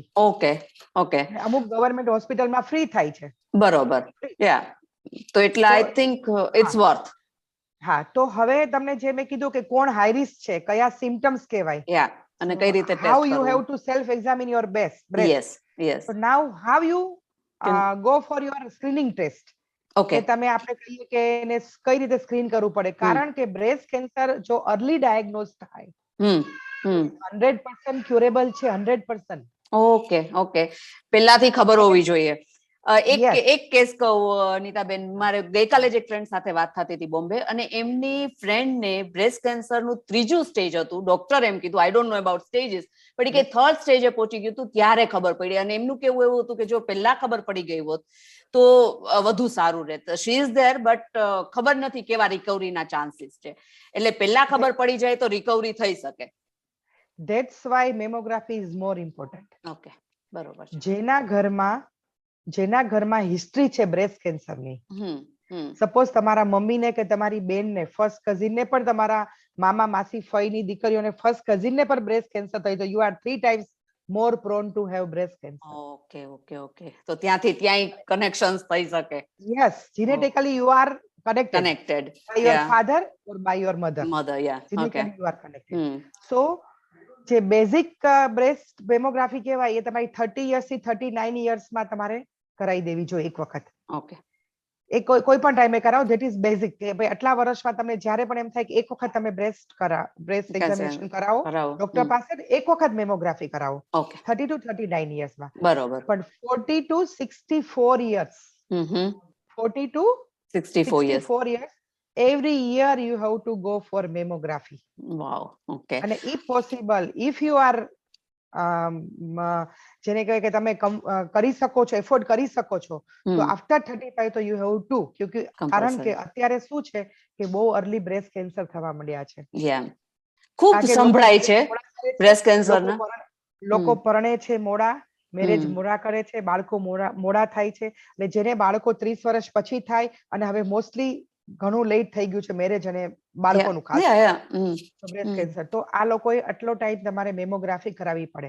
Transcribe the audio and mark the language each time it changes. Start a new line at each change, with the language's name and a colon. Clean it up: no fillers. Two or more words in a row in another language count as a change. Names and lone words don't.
Gujarati: ઓકે, ઓકે. અમુક ગવર્મેન્ટ હોસ્પિટલમાં ફ્રી થાય છે. બરોબર. તો એટલે
English: I think it's worth.
Gujarati: હા, તો હવે તમને જે મેં કીધું કે કોણ
English: high risk
Gujarati: છે, કયા સિમ્પટમ્સ કહેવાય અને કઈ રીતે ટેસ્ટ હાઉ કરવું.
English: You have to self examine your breast. યસ. So now how you go for your screening test.
Gujarati: કે તમે આપણે કહીએ કે એને કઈ રીતે સ્ક્રીન કરવું પડે. કારણ કે
English: breast cancer
Gujarati: જો
English: early diagnose
Gujarati: થાય 100% ક્યુરેબલ છે. 100%. ઓકે. પહેલાથી ખબર હોવી જોઈએ. એક કેસ કહું નીતાબેન, મારે ગઈકાલે જ એક ફ્રેન્ડ સાથે વાત થતી હતી બોમ્બે, અને એમની ફ્રેન્ડને બ્રેસ્ટ કેન્સરનું 3જું સ્ટેજ હતું. ડોક્ટર એમ કીધું,
English: I don't know about stages,
Gujarati: પણ કે 3rd સ્ટેજે પહોંચી ગયું હતું ત્યારે ખબર પડી. અને એમનું કેવું એવું હતું કે જો પહેલા ખબર પડી ગઈ હોત તો વધુ સારું રહેત.
English: She is there but
Gujarati: ખબર નથી કેવા રિકવરીના ચાન્સીસ છે. એટલે પહેલા ખબર પડી જાય તો રિકવરી થઈ શકે.
English: That's why mammography is more important.
Gujarati: ઓકે, બરોબર છે. જેના ઘરમાં હિસ્ટ્રી છે બ્રેસ્ટ કેન્સરની, સપોઝ તમારા મમ્મીને કે તમારી બેનને, ફર્સ્ટ કઝિનને પણ, તમારા મામા માસી ફઈની દીકરીઓને ફર્સ્ટ કઝિનને પણ
English: breast cancer
Gujarati: થઈ તો
English: You are 3 times more prone to have breast cancer.
Gujarati: ઓકે. તો ત્યાંથી ત્યાંય કનેક્શન્સ થઈ શકે.
English: Yes, genetically you are connected by your father or by your mother. Genetically you are connected.
Gujarati: So જે
English: basic breast mammography
Gujarati: કહેવાય એ તમારી 30 years થી 39 years માં તમારે કરાવી દેવી જોઈએ એક વખત. ઓકે. એ કોઈ પણ ટાઈમે કરાવો.
English: That is basic
Gujarati: કે ભાઈ આટલા વર્ષમાં તમને જ્યારે પણ એમ થાય કે એક વખત તમે
English: breast examination
Gujarati: કરાવો ડોક્ટર પાસે, એક વખત મેમોગ્રાફી કરાવો ઓકે 30 to 39 યર્સમાં. બરોબર.
English: પણ 40 to 64 years, 40 to 64 years. 64 years, every year you have to go for mammography.
Gujarati: વાવ. ઓકે. અને
English: if possible, if you are
Gujarati: જેને કહે કે તમે કરી શકો છો, એફોર્ડ કરી શકો છો, તો આફ્ટર 35 તો
English: you have to,
Gujarati: કારણ કે અત્યારે શું છે કે બહુ
English: early breast cancer
Gujarati: થવા મળ્યા છે. ખૂબ સંભળાય છે
English: breast cancer
Gujarati: ના. લોકો પરણે છે મોડા, મેરેજ મોડા કરે છે, બાળકો મોડા થાય છે, અને જેને બાળકો 30 વર્ષ પછી થાય, અને હવે મોસ્ટલી ઘણું લેટ થઈ ગયું છે મેરેજ અને બાળકોનું ખાસ
English: breast cancer,
Gujarati: તો આ લોકોએ આટલો ટાઈમ તમારે મેમોગ્રાફી કરાવવી પડે.